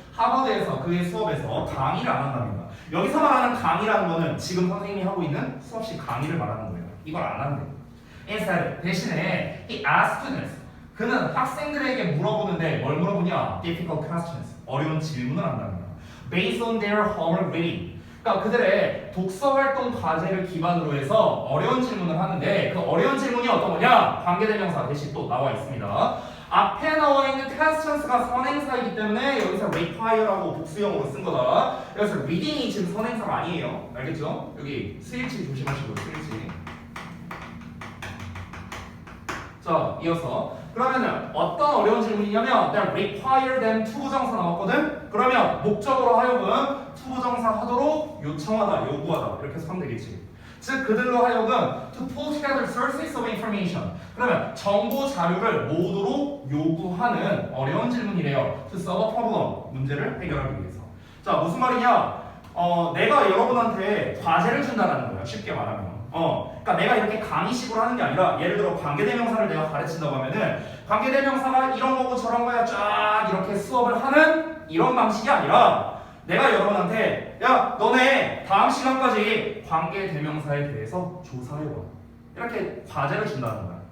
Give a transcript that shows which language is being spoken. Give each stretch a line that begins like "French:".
Korean: 하버드에서 그의 수업에서 강의를 안 한답니다. 여기서 말하는 강의라는 거는 지금 선생님이 하고 있는 수업식 강의를 말하는 거예요. 이걸 안 한대요.
English: Instead,
Korean: 대신에
English: he asks students.
Korean: 그는 학생들에게 물어보는데 뭘 물어보냐?
English: Difficult questions.
Korean: 어려운 질문을 한답니다.
English: Based on their homework reading.
Korean: 그러니까 그들의 독서 활동 과제를 기반으로 해서 어려운 질문을 하는데 그 어려운 질문이 어떤 거냐? 관계대명사 대신 또 나와 있습니다. 앞에 나와 있는 questions가 선행사이기 때문에 여기서 require라고 복수형으로 쓴 거다. 그래서 reading이 지금 선행사가 아니에요. 알겠죠? 여기 스위치 조심하시고 스위치. 자, 이어서 그러면은 어떤 어려운 질문이냐면
English: that require them
Korean: 투부정사 나왔거든? 그러면 목적으로 하여금 투부정사 하도록 요청하다, 요구하다 이렇게 해서 하면 되겠지. 즉 그들로 하여금
English: to pull together sources of information.
Korean: 그러면 정보 자료를 모으도록 요구하는 어려운 질문이래요.
English: To solve a problem.
Korean: 문제를 해결하기 위해서. 자, 무슨 말이냐? 내가 여러분한테 과제를 준다는 거예요. 쉽게 말하면. 그러니까 내가 이렇게 강의식으로 하는 게 아니라 예를 들어 관계대명사를 내가 가르친다고 하면은 관계대명사가 이런 거고 저런 거야 쫙 이렇게 수업을 하는 이런 방식이 아니라 내가 여러분한테 야 너네 다음 시간까지 관계대명사에 대해서 조사해봐 이렇게 과제를 준다는 거야.